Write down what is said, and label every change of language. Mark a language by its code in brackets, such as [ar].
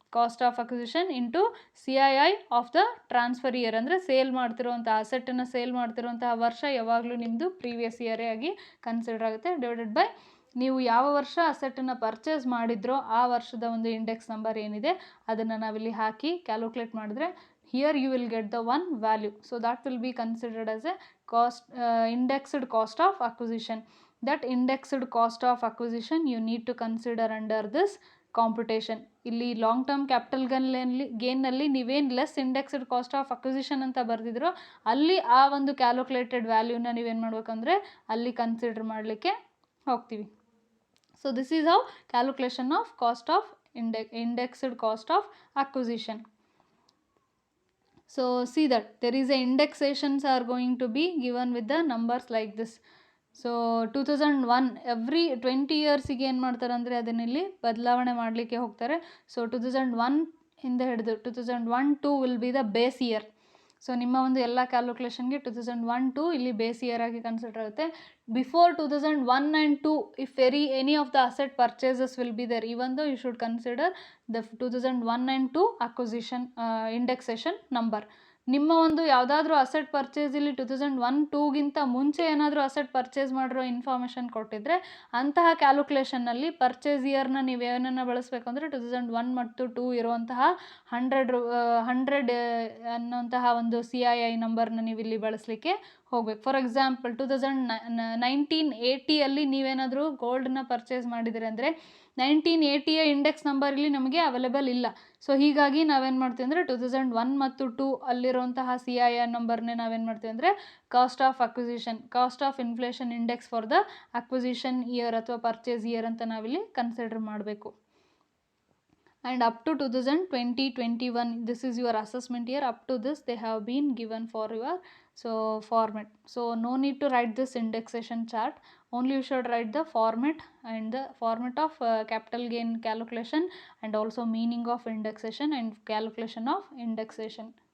[kn] Cost of acquisition into CII of the transfer year ಅಂದರೆ sale ಮಾಡ್ತಿರುವಂಥ ಅಸೆಟನ್ನು sale ಮಾಡ್ತಿರುವಂತಹ ವರ್ಷ ಯಾವಾಗಲೂ ನಿಮ್ಮದು ಪ್ರೀವಿಯಸ್ ಇಯರೇ ಆಗಿ ಕನ್ಸಿಡರ್ ಆಗುತ್ತೆ, ಡಿವೈಡೆಡ್ ಬೈ ನೀವು ಯಾವ ವರ್ಷ ಅಸೆಟನ್ನು ಪರ್ಚೇಸ್ ಮಾಡಿದ್ರೋ ಆ ವರ್ಷದ ಒಂದು ಇಂಡೆಕ್ಸ್ ನಂಬರ್ ಏನಿದೆ ಅದನ್ನು ನಾವಿಲ್ಲಿ ಹಾಕಿ ಕ್ಯಾಲ್ಕುಲೇಟ್ ಮಾಡಿದ್ರೆ [en] here you will get the one value. So that will be considered as a cost indexed cost of acquisition. That indexed cost of acquisition you need to consider under this computation. [kn] ಇಲ್ಲಿ long term capital ಗೇನ್ನಲ್ಲಿ ನೀವೇನು less indexed cost of acquisition ಅಂತ ಬರೆದಿದ್ರೋ ಅಲ್ಲಿ ಆ ಒಂದು calculated ವ್ಯಾಲ್ಯೂನ ನೀವೇನು ಮಾಡಬೇಕಂದ್ರೆ ಅಲ್ಲಿ consider ಮಾಡಲಿಕ್ಕೆ ಹೋಗ್ತೀವಿ. [en] So this is how calculation of cost of indexed cost of acquisition. So see that there is a indexations are going to be given with the numbers like this. So 2001 every 20 years [kn] ಗೆ ಏನು ಮಾಡ್ತಾರೆ ಅಂದರೆ ಅದನ್ನಿಲ್ಲಿ ಬದಲಾವಣೆ ಮಾಡಲಿಕ್ಕೆ ಹೋಗ್ತಾರೆ. [en] so 2001 [kn] ಇಂದ ಹಿಡಿದು [en] 2001-2 will be the base year. [kn] So ನಿಮ್ಮ ಒಂದು ಎಲ್ಲ ಕ್ಯಾಲ್ಕುಲೇಷನ್ಗೆ 2001-2 ಇಲ್ಲಿ ಬೇಸ್ ಇಯರ್ ಆಗಿ ಕನ್ಸಿಡರ್ ಆಗುತ್ತೆ. [en] Before 2001 and 2 if any of the asset purchases will be there, even though you should consider the 2001 and 2 acquisition indexation number. [kn] ನಿಮ್ಮ ಒಂದು ಯಾವುದಾದ್ರೂ ಅಸೆಟ್ ಪರ್ಚೇಸ್ ಇಲ್ಲಿ 2001-2ಗಿಂತ ಮುಂಚೆ ಏನಾದರೂ ಅಸೆಟ್ ಪರ್ಚೇಸ್ ಮಾಡಿರೋ ಇನ್ಫಾರ್ಮೇಷನ್ ಕೊಟ್ಟಿದ್ರೆ ಅಂತಹ ಕ್ಯಾಲ್ಕುಲೇಷನ್ನಲ್ಲಿ ಪರ್ಚೇಸ್ ಇಯರ್ನ ನೀವು ಏನನ್ನು ಬಳಸಬೇಕು ಅಂದರೆ 2001 ಮತ್ತು 2 ಇರುವಂತಹ 100 ಅನ್ನೋಂತಹ ಒಂದು CII ನಂಬರ್ನ ನೀವು ಇಲ್ಲಿ ಬಳಸಲಿಕ್ಕೆ ಹೋಗ್ಬೇಕು. ಫಾರ್ ಎಕ್ಸಾಂಪಲ್ 1980ಯಲ್ಲಿ ನೀವೇನಾದರೂ ಗೋಲ್ಡನ್ನ ಪರ್ಚೇಸ್ ಮಾಡಿದರೆ ಅಂದರೆ 1980ಯ ಇಂಡೆಕ್ಸ್ ನಂಬರ್ ಇಲ್ಲಿ ನಮಗೆ ಅವೈಲೇಬಲ್ ಇಲ್ಲ. ಸೊ ಹೀಗಾಗಿ ನಾವೇನು ಮಾಡ್ತೀವಿ ಅಂದರೆ 2001 ಮತ್ತು 2 ಅಲ್ಲಿರುವಂತಹ CII ನಂಬರ್ನೇ ನಾವೇನು ಮಾಡ್ತೀವಿ ಅಂದರೆ cost of acquisition, cost of inflation index for the acquisition year ಅಥವಾ ಪರ್ಚೇಸ್ ಇಯರ್ ಅಂತ ನಾವಿಲ್ಲಿ ಕನ್ಸಿಡರ್ ಮಾಡಬೇಕು. [en] And up to 2020-21 this is your assessment year. Up to this they have been given for your format. So no need to write this indexation chart, only you should write the format and the format of capital gain calculation and also meaning of indexation and calculation of indexation.